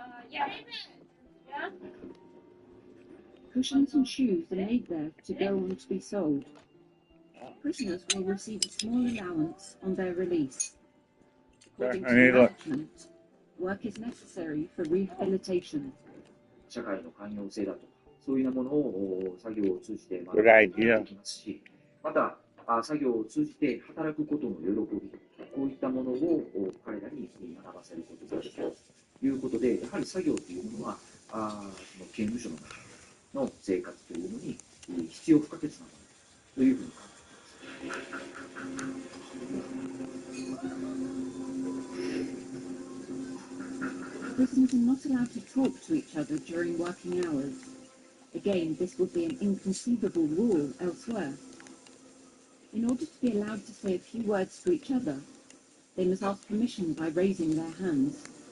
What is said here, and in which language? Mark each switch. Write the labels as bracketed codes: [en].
[en] Yeah. Yeah. Cushions and shoes are made there to go on to be sold. Prisoners will receive a small allowance on their release. According to the management, work is necessary for rehabilitation. [ja] 社会の寛容性だとか、そういうようなものを作業を通じて学ん [en] Good [ja] で [en] idea. [ja] いきますし、また作業を通じて働くことの喜び、こういったものを彼らに学ばせることができるということで、やはり作業というものはその刑務所の中の生活というのに必要不可欠なものというふうに考えています。 [en] Prisoners are not allowed to talk to each other during working hours. Again, this would be an inconceivable rule elsewhere. In order to be allowed to say a few words to each other, they must ask permission by raising their hands.